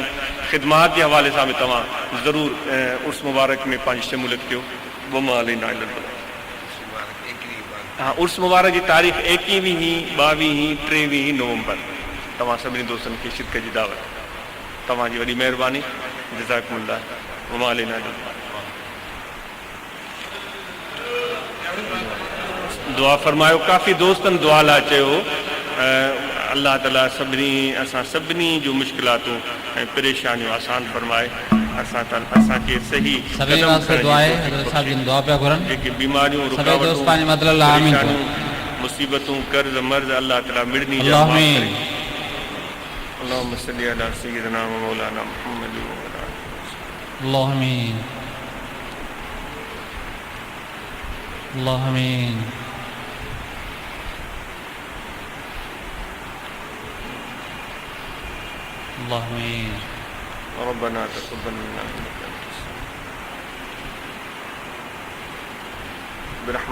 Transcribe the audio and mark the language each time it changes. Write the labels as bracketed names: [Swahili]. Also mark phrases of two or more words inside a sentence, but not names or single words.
[Sindhi] ख़िदमात जे हवाले सां बि तव्हां ज़रूरु उर्स मुबारक में पंहिंजी शमूलियत कयो। हा, उर्स मुबारक जी तारीख़ 21, 22, 23 नवंबर। तव्हां सभिनी दोस्तनि खे शिरकत जी दावत। तव्हांजी वॾी महिरबानी, जज़ाकुमुल्लाह। [Arabic] وما علينا إلا الدعاء फरमायो। [Sindhi] काफ़ी दोस्तनि दुआ लाइ चयो अल्लाह ताला असां सभिनी जूं मुश्किलातूं ऐं परेशानियूं आसान फरमाए। असांखे सही जेके बीमारियूं रुकावटूं मुसीबतूं कर्ज़ मर्ज़ अल्लाह ताला मिड़नी जा [Arabic] اللهم صل على سيدنا ومولانا محمد ربنا تقبل منا إنك أنت برحمتك يا الله.